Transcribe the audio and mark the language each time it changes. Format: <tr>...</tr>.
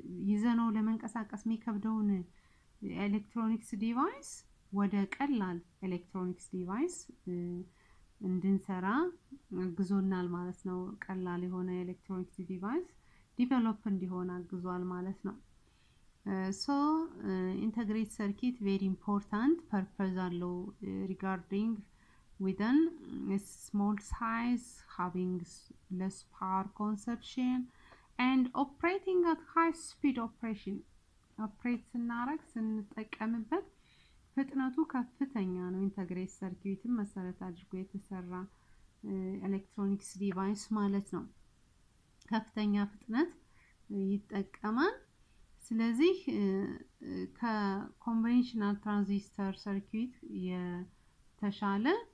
<am>ይዘነው ለመንቀሳቀስ የሚከብደውን ኤሌክትሮኒክስ ዲቫይስ ወደ ቀላል ኤሌክትሮኒክስ ዲቫይስ እንድንሰራ አግዞናል ማለት ነው ቀላል የሆነ ኤሌክትሮኒክስ ዲቫይስ ዲቨሎፕ እንዲሆን አግዟል ማለት ነው</am> <en>So integrated circuit very important purpose</en> <am>አለው</am> <en>regarding within a small size, having less power consumption and operating at high speed operation. operate</en> <am>ስናረግ ስንጠቀምበት ፍጥነቱ ከፍተኛ ነው። ኢንተግሬት ሰርኪዩትን መሰረት አድርጎ የተሰራ ኤሌክትሮኒክስ ዲቫይስ ማለት ነው። ከፍተኛ ፍጥነት ይጠቀማል። ስለዚህ ከኮንቬንሽናል ትራንዚስተር ሰርኪዩት የተሻለ</am>